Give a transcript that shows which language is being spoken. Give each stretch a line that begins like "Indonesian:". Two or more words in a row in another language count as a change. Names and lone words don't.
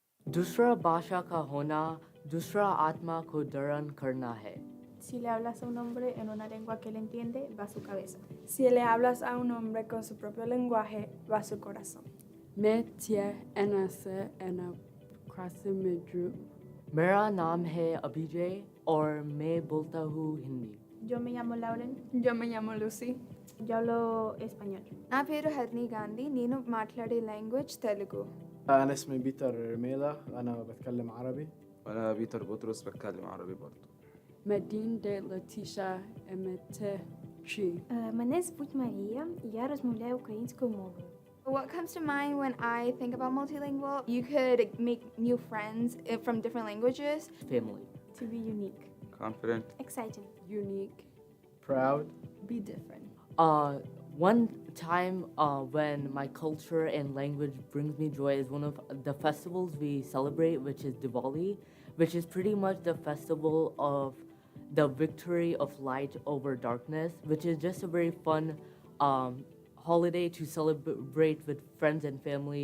Hindi: दूसरा भाषा का होना दूसरा आत्मा को दरण करना है.
Spanish: Si le hablas a un hombre en una lengua que él entiende, va a su cabeza. Si le hablas a un hombre con su propio lenguaje, va a su corazón. मैं थिए एनसे एना क्रासिमेड्रू.
Hindi: मेरा नाम है अभिजय और मैं बोलता हूँ हिंदी.
Spanish: Yo me llamo Lauren. Yo me llamo Lucy. Yo hablo español.
Telugu: నా పేరు హర్ని గాంధీ నేను మాట్లాడే లాంగ్వేజ్ తెలుగు.
Arabic: أنا اسمي بيتر رميلة أنا بتكلم عربي. وأنا بيتر بطرس بتكلم عربي برضه. Medin de Letitia Emetechi.
Ukrainian: Мене звуть Марія, я розмовляю українською мовою.
English: What comes to mind when I think about multilingual? You could make new friends from different languages. Family. To be unique. Confident. Exciting. Unique. Proud. Be different. One time when my culture and language brings me joy is one of the festivals we celebrate, which is Diwali, which is pretty much the festival of the victory of light over darkness, which is just a very fun holiday to celebrate with friends and family.